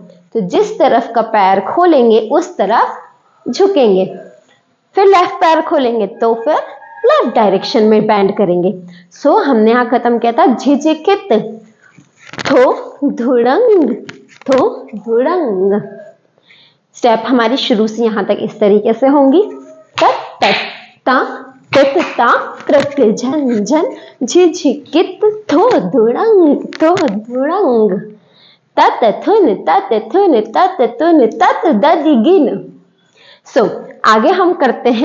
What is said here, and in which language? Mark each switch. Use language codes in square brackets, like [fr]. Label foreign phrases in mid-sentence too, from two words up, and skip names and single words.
[hi] तो जिस तरफ का पैर खोलेंगे उस तरफ झुकेंगे, फिर लेफ्ट पैर खोलेंगे तो फिर लेफ्ट डायरेक्शन में बेंड करेंगे। सो हमने यहां खत्म किया था झिझिकित थो धुड़ंग। स्टेप हमारी शुरू से यहां तक इस तरीके से होंगी। तत ता त्रक झन झन, झिझिकित थो धुड़ंग तत थुन तत ददिगिन। सो आगे हम करते हैं।